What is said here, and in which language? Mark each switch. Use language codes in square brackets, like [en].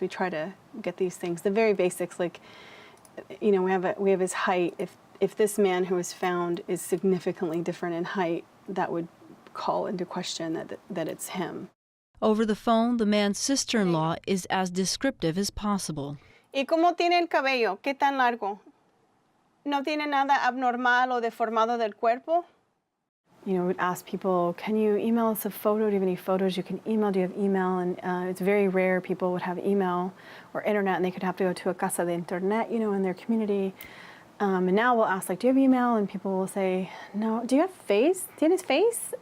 [en] We try to get these things, the very basics, like, you know, we have his height. If this man who was found is significantly different in height, that would call into question that it's him. Over the phone, the man's sister-in-law is as descriptive as possible. [es] ¿Y cómo tiene el cabello? ¿Qué tan largo? ¿No tiene nada abnormal o deformado del cuerpo? [en] You know, we'd ask people, can you email us a photo? Do you have any photos you can email? Do you have email? And it's very rare people would have email or internet, and they could have to go to a [es] casa de internet, [en] you know, in their community. And now we'll ask, like, do you have email? And people will say, no. Do you have face? [es] ¿Tienes face?